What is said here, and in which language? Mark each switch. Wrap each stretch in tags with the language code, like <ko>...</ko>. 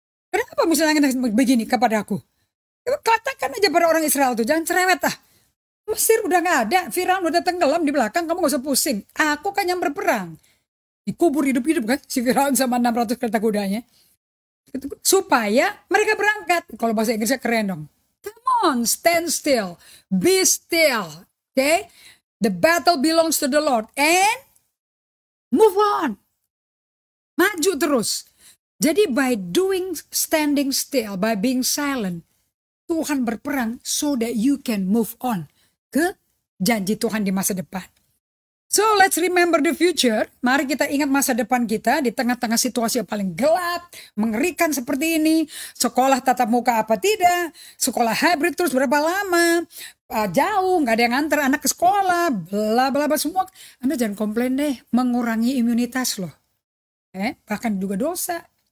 <id>Kenapa Musa nangis begini kepada aku? Katakan aja pada orang Israel tuh, jangan cerewet ah. Mesir udah gak ada, Firaun udah tenggelam di belakang, kamu gak usah pusing. Aku kan yang berperang. Dikubur hidup-hidup kan, si Firaun sama 600 kereta kudanya. Supaya mereka berangkat. Kalau bahasa Inggrisnya keren dong.</id> <en>Come on, stand still, be still. Okay? The battle belongs to the Lord. And move on.</en> <id>Maju terus. Jadi</id> <en>by standing still, by being silent,</en> <id>Tuhan berperang</id> <en>so that you can move on</en> <id>ke janji Tuhan di masa depan.</id> <en>So let's remember the future.</en> <id>Mari kita ingat masa depan kita di tengah-tengah situasi yang paling gelap, mengerikan seperti ini. Sekolah tatap muka apa tidak, sekolah hybrid terus berapa lama, jauh, nggak ada yang antar anak ke sekolah, bla bla bla semua. Anda jangan komplain deh, mengurangi imunitas loh. Bahkan juga dosa.</id>